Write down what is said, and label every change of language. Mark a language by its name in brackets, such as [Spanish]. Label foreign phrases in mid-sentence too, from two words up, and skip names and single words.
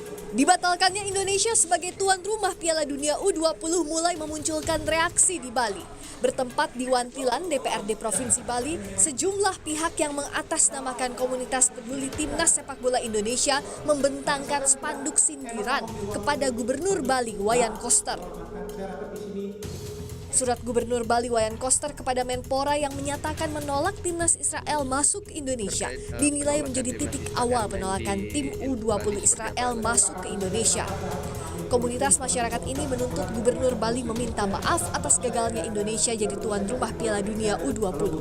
[Indonesian] Dibatalkannya Indonesia sebagai tuan rumah Piala Dunia U20 mulai memunculkan reaksi di Bali. Bertempat di Wantilan, DPRD Provinsi Bali, sejumlah pihak yang mengatasnamakan komunitas peduli timnas sepak bola Indonesia membentangkan spanduk sindiran kepada Gubernur Bali Wayan Koster. Surat Gubernur Bali Wayan Koster kepada Menpora yang menyatakan menolak timnas Israel masuk ke Indonesia dinilai menjadi titik awal penolakan tim U20 Israel masuk ke Indonesia. Komunitas masyarakat ini menuntut Gubernur Bali meminta maaf atas gagalnya Indonesia jadi tuan rumah Piala Dunia U20.